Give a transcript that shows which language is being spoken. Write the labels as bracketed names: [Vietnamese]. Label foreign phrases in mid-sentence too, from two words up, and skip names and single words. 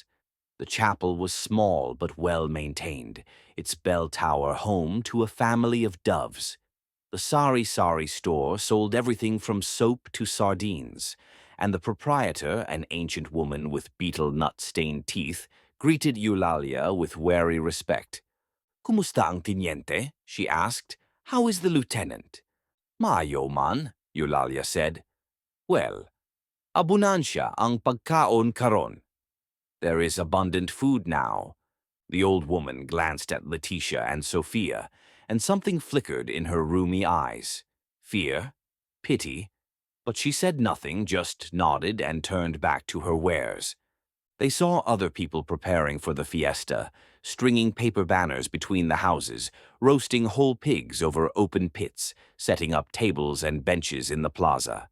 [English] The chapel was small but well maintained, its bell tower home to a family of doves. The sari-sari store sold everything from soap to sardines, and the proprietor, an ancient woman with beetle nut-stained teeth, greeted Eulalia with wary respect. [Cebuano] "Kumusta ang teniente?" [English] she asked. "How is the lieutenant?" [Cebuano] "Maayo man," [English] Eulalia said. "Well, [Cebuano] abunansya ang pagkaon karon." [English] "There is abundant food now." The old woman glanced at Leticia and Sophia, and something flickered in her rheumy eyes. Fear? Pity? But she said nothing, just nodded and turned back to her wares. They saw other people preparing for the fiesta, stringing paper banners between the houses, roasting whole pigs over open pits, setting up tables and benches in the plaza.